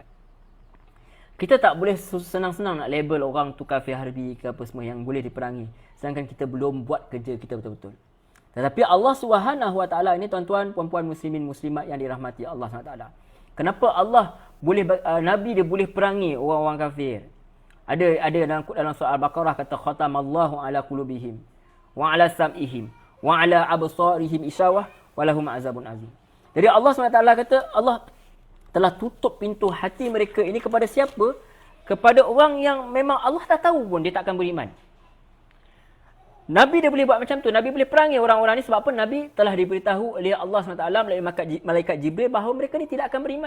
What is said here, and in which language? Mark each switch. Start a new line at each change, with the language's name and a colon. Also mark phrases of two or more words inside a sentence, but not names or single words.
Malay: Kita tak boleh senang-senang nak label orang tu kafir harbi ke apa semua yang boleh diperangi, sedangkan kita belum buat kerja kita betul-betul. Tetapi Allah SWT ini, tuan-tuan, puan-puan muslimin muslimat yang dirahmati Allah SWT. Kenapa Allah boleh, Nabi dia boleh perangi orang-orang kafir? Ada dalam surah Al-Baqarah kata
Arabic: ختم الله على قلوبهم وعلى سمعهم وعلى أبصارهم غشاوة ولهم عذاب عظيم.
Malay: Jadi Allah SWT kata Allah telah tutup pintu hati mereka ini kepada siapa? Kepada orang yang memang Allah tak tahu pun dia tak akan beriman. Nabi dia boleh buat macam tu. Nabi boleh perangi orang-orang ni sebab apa? Nabi telah diberitahu oleh Allah SWT melalui malaikat Jibril bahawa mereka ni tidak akan beriman.